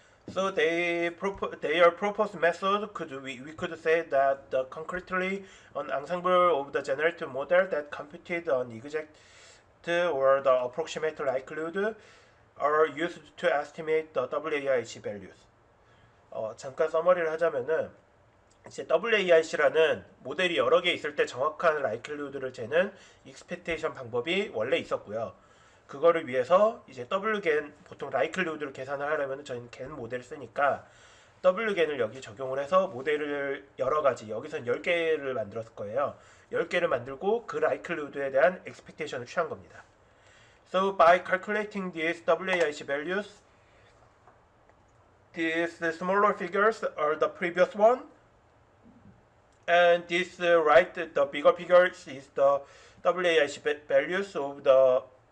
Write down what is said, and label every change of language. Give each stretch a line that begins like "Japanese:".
English: So their proposed method we could say that concretely an ensemble of the generative model that computed an exact or the approximate likelihood are used to estimate the WAIC values.
Korean: 잠깐 서머리를 하자면은 이제 WAIC라는 모델이 여러 개 있을 때 정확한 라이클리후드를 재는 익스펙테이션 방법이 원래 있었고요. 그거를 위해서 이제 WGAN 보통 라이클리후드를 계산을 하려면 저희는 GAN 모델을 쓰니까 WGAN을 여기 적용을 해서 모델을 여러 가지 여기서는 10개를 만들었을 거예요. 10개를 만들고 그 라이클리후드에 대한 expectation을 취한 겁니다.
English: So by calculating these WAIC values, these smaller figures are the previous one, and this the bigger figures is the WAIC values of the